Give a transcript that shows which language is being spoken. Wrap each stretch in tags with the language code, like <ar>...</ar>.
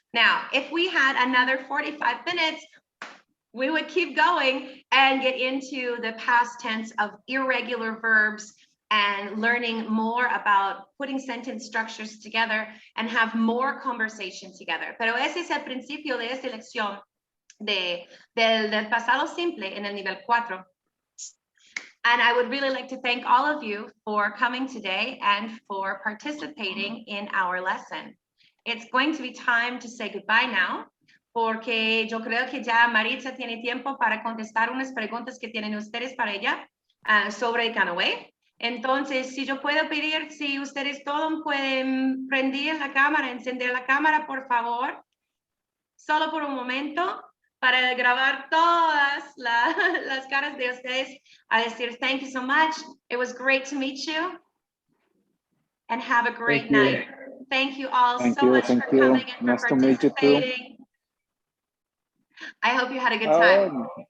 <en>Now, if we had another 45 minutes, we would keep going and get into the past tense of irregular verbs and learning more about putting sentence structures together and have more conversation together.</en> <es>Pero ese es el principio de esta lección del pasado simple en el nivel 4.</es> <en>And I would really like to thank all of you for coming today and for participating in our lesson. It's going to be time to say goodbye now,</en> <es>porque yo creo que ya Maritza tiene tiempo para contestar unas preguntas que tienen ustedes para ella sobre el Canaway. Entonces, si yo puedo pedir, si ustedes todos pueden prender la cámara, encender la cámara, por favor, solo por un momento, para grabar todas las caras de ustedes, a decir</es> <en>thank you so much. It was great to meet you. And have a great night. Thank you all so much for coming and Nice for to meet you too. participating. I hope you had a good time.</en>